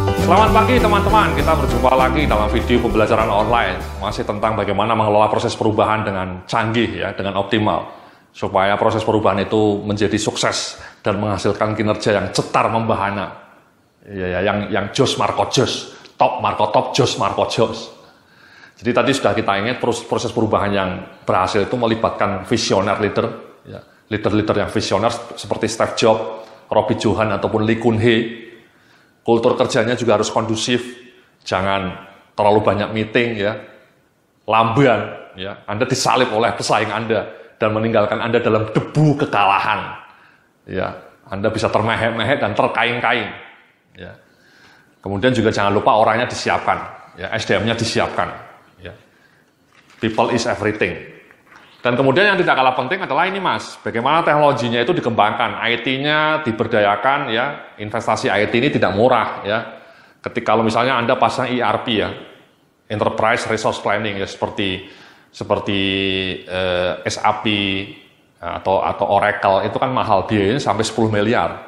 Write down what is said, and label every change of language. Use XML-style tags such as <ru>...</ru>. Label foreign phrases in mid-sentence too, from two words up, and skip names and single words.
<id>Selamat pagi teman-teman, kita berjumpa lagi dalam video pembelajaran online. Masih tentang bagaimana mengelola proses perubahan dengan canggih, ya, dengan optimal. Supaya proses perubahan itu menjadi sukses dan menghasilkan kinerja yang cetar membahana. Ya, yang Jos Marco Jos, top Marco top, Jos Marco Jos. Jadi tadi sudah kita ingat proses perubahan yang berhasil itu melibatkan visioner leader, ya, leader-leader yang visioner seperti Steve Jobs, Robbie Johan ataupun Lee Kun Hee. Kultur kerjanya juga harus kondusif, jangan terlalu banyak meeting, ya, lamban, ya. Anda disalib oleh pesaing Anda dan meninggalkan Anda dalam debu kekalahan, ya. Anda bisa termehek-mehek dan terkaing-kaing, ya. Kemudian juga jangan lupa orangnya disiapkan, ya, SDM-nya disiapkan, ya.</id> <en>People is everything.</en> <id>Dan kemudian yang tidak kalah penting adalah ini, Mas, bagaimana teknologinya itu dikembangkan, IT-nya diberdayakan, ya. Investasi IT ini tidak murah, ya. Ketika kalau misalnya Anda pasang ERP, ya,</id> <en>Enterprise Resource Planning,</en> <id>ya, seperti SAP atau Oracle, itu kan mahal, biayanya sampai 10 miliar.</id>